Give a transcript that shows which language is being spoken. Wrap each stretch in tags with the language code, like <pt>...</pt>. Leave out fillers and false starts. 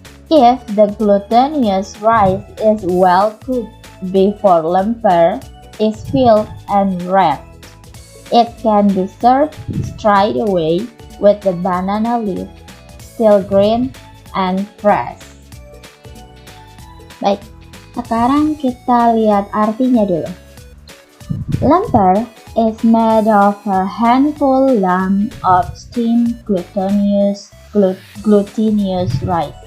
<en>If the glutinous rice is well cooked before lemper is filled and wrapped, it can be served straight away with the banana leaf still green and fresh.</en> <id>Baik, sekarang kita lihat artinya dulu.</id> <en>Lemper is made of a handful lump of steamed glutinous rice.</en>